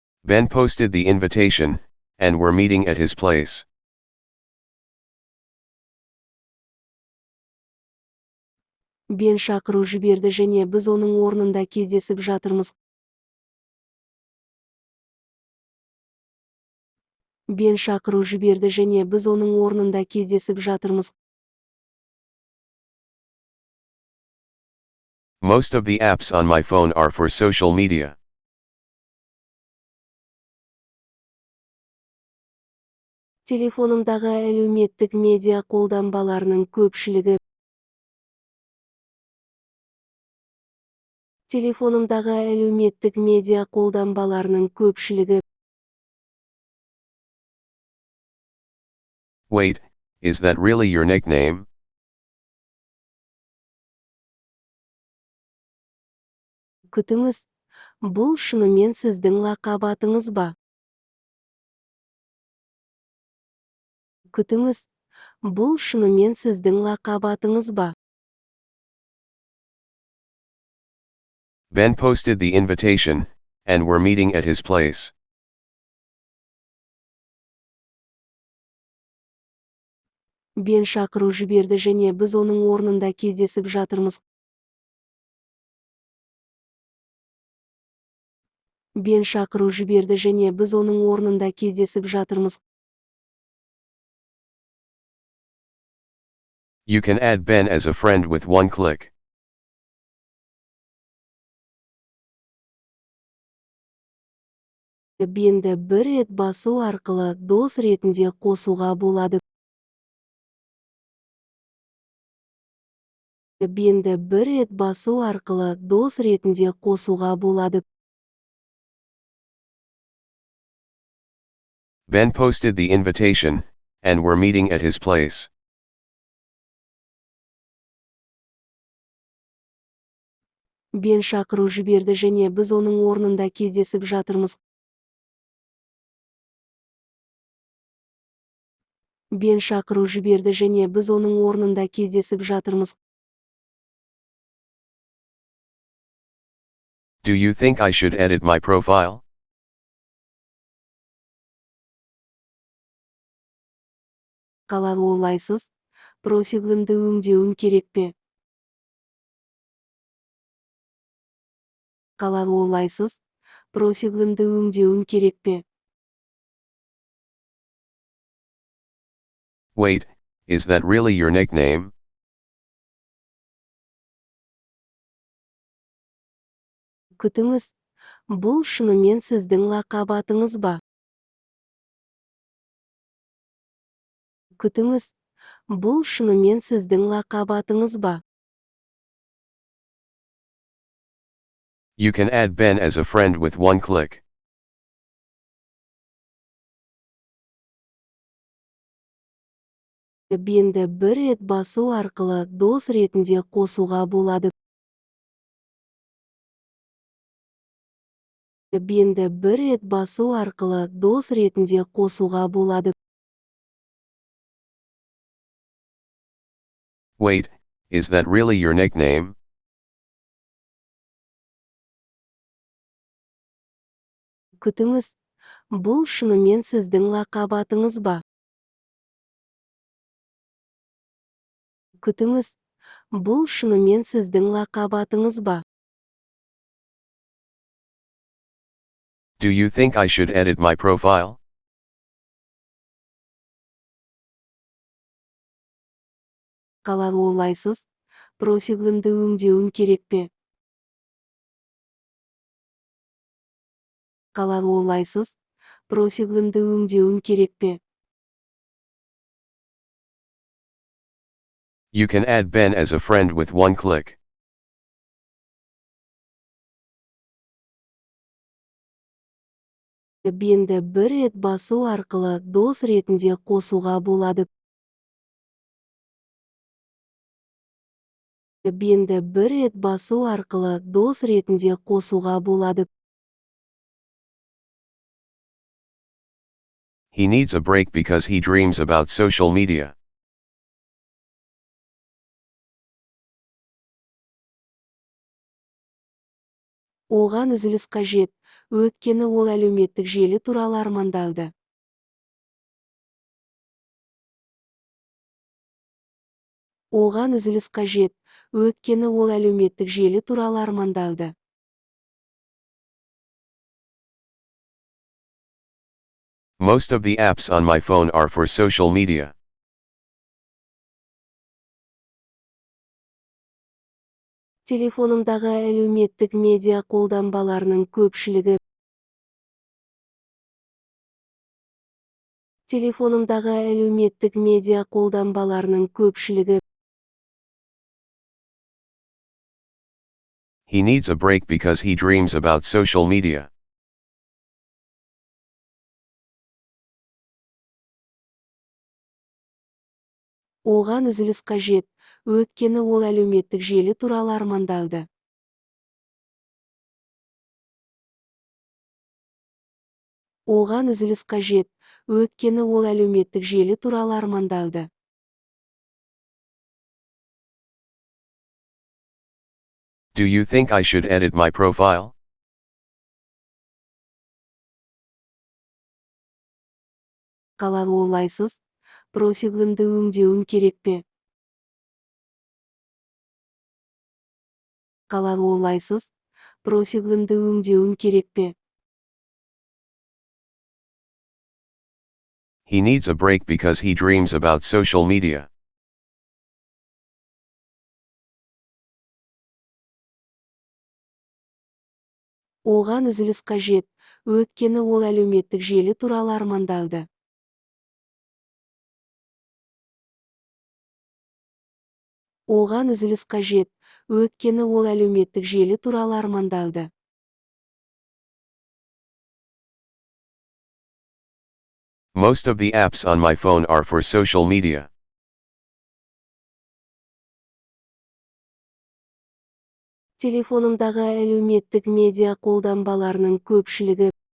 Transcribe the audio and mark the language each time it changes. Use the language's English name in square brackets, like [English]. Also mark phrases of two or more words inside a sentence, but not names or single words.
[English] Ben posted the invitation, and we're meeting at his place. [Kazakh] Бен шақыру жіберді және біз оның орнында кездесіп жатырмыз. Бен шақыру жіберді және біз оның орнында кездесіп жатырмыз. [English] Most of the apps on my phone are for social media. [Kazakh] Телефонымдағы әлеуметтік медиа қолданбаларының көпшілігі. Телефонымдағы әлеуметтік медиа қолданбаларының көпшілігі. [English] Wait, is that really your nickname? [Kazakh] Күтіңіз, бұл шынымен сіздің лақап атыңыз ба? Күтіңіз, бұл шынымен сіздің лақап атыңыз ба? [English] Ben posted the invitation, and we're meeting at his place. [Kazakh] Бен шақыру жіберді және біз оның орнында кездесіп жатырмыз. Бен шақыру жіберді және біз оның орнында кездесіп жатырмыз. [English] You can add Ben as a friend with one click. [Kazakh] Бенді бір рет басу арқылы дос ретінде қосуға болады. Бенді бір рет басу арқылы дос ретінде қосуға болады. [English] Ben posted the invitation, and we're meeting at his place. [Kazakh] Бен шақыру жіберді және біз оның орнында кездесіп жатырмыз. Бен шақыру жіберді және біз оның орнында кездесіп жатырмыз. [English] Do you think I should edit my profile? [Kazakh] Қалай ойлайсыз, профилімді өңдеуім керек пе? Қалай ойлайсыз, профилімді өңдеуім керек пе? [English] Wait, is that really your nickname? [Kazakh] Күтіңіз, бұл шынымен сіздің лақап атыңыз ба? Күтіңіз, бұл шынымен сіздің лақап атыңыз ба? [English] You can add Ben as a friend with one click. [Kazakh] Бенді бір рет басу арқылы дос ретінде қосуға болады. Бенді бір рет басу арқылы дос ретінде қосуға болады. [English] Wait, is that really your nickname? [Kazakh] Күтіңіз, бұл шынымен сіздің лақап атыңыз ба? Күтіңіз, бұл шынымен сіздің лақап атыңыз ба? [English] Do you think I should edit my profile? [Kazakh] Қалай ойлайсыз, профилімді өңдеуім керек пе? Қалай ойлайсыз, профилімді өңдеуім керек пе? [English] You can add Ben as a friend with one click. [Kazakh] Бенді бір рет басу арқылы дос ретінде қосуға болады. Бенді бір рет басу арқылы дос ретінде қосуға болады. [English] He needs a break because he dreams about social media. [Kazakh] Оған үзіліс қажет, өйткені ол әлеуметтік желі туралы армандалды. Оған үзіліс қажет, өйткені ол әлеуметтік желі туралы армандалды. [English] Most of the apps on my phone are for social media. [Kazakh] Телефонымдағы әлеуметтік медиа қолданбаларының көпшілігі. Телефонымдағы әлеуметтік медиа қолданбаларының көпшілігі. [English] He needs a break because he dreams about social media. [Kazakh] Оған үзіліс қажет, өйткені ол әлеуметтік желі туралы армандалды. Оған үзіліс қажет, өйткені ол әлеуметтік желі туралы армандалды. [English] Do you think I should edit my profile? [Kazakh] Қалай ойлайсыз, профилімді өңдеуім керек пе? Қалай ойлайсыз, профилімді өңдеуім керек пе? [English] He needs a break because he dreams about social media. [Kazakh] Оған үзіліс қажет, өйткені ол әлеуметтік желі туралы армандалды. Оған үзіліс қажет, өйткені ол әлеуметтік желі туралы армандалды. [English] Most of the apps on my phone are for social media. [Kazakh] Телефонымдағы әлеуметтік медиа қолданбаларының көпшілігі.